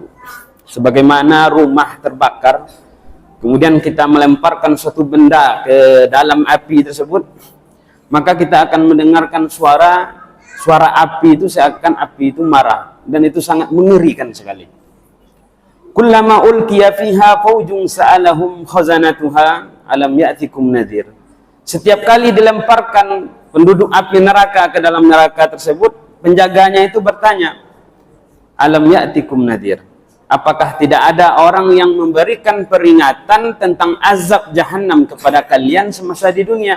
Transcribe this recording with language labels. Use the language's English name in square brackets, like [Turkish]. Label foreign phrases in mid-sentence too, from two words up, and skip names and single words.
[Indonesian] Sebagaimana rumah terbakar, kemudian kita melemparkan suatu benda ke dalam api tersebut, maka kita akan mendengarkan suara api itu, seakan api itu marah, dan itu sangat mengerikan sekali. [Arabic] كلما ألقي فيها فوج سألهم خزنتها ألم يأتكم نذير. [Indonesian] Setiap kali dilemparkan penduduk api neraka ke dalam neraka tersebut, penjaganya itu bertanya, [Arabic] ألم يأتكم نذير. [Indonesian] Apakah tidak ada orang yang memberikan peringatan tentang azab jahannam kepada kalian semasa di dunia?